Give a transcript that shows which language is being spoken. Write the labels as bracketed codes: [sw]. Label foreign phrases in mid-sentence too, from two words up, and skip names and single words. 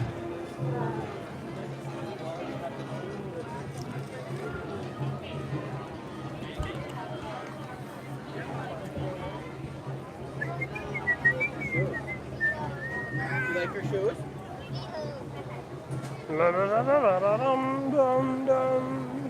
[en] You like your shoes? La da da da da da dum dum dum.